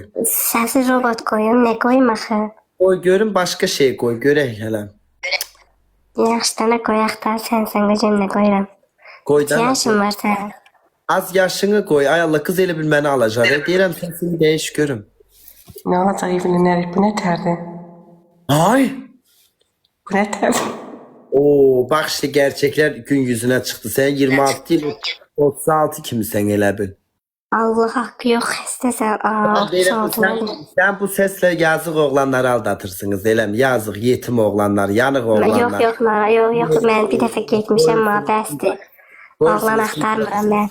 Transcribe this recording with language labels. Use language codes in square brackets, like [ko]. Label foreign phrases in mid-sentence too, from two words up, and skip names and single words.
[az] Səsi robot qoyun, nə qoyum axı? Qoy görüm başqa şey qoy görək hələ. Yaxşı da nə qoyaq da sən qocam nə qoyuram. Qoydan. Yaşın var sənin. Az yaşını qoy. Ay Allah qız elə bil məni alacaq. Deyirəm səsini dəyiş görüm. [tr] Ne olacak evlenir? Bu ne terdi? Ay. Bu ne terdi? Oo, bax işte gerçekler gün yüzüne çıktı. [az] Sen 26 değil 36 kimsən elə bil. Allah haqqı yox xəstəsən. [tr] Sen bu sesle yazık oğlanları aldatırsınız eləmi? [az] Yazık yetim oğlanlar, yanıq oğlanlar. Yox, mən bir dəfə getmişəm, ma bəsdir. Oğlan axtarmıram mən.